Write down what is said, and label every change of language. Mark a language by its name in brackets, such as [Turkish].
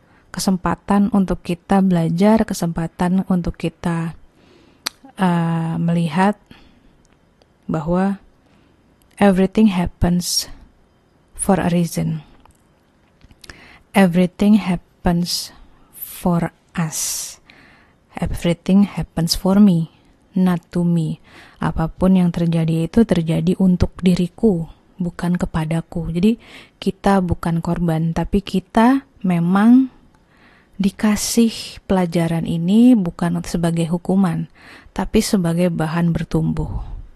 [Indonesian] Kesempatan untuk kita belajar, kesempatan untuk kita melihat bahwa [English] everything happens for a reason. Everything happens for us. Everything happens for me, not to me. [Indonesian] Apapun yang terjadi itu terjadi untuk diriku, bukan kepadaku. Jadi kita bukan korban, tapi kita memang dikasih pelajaran ini bukan sebagai hukuman, tapi sebagai bahan bertumbuh.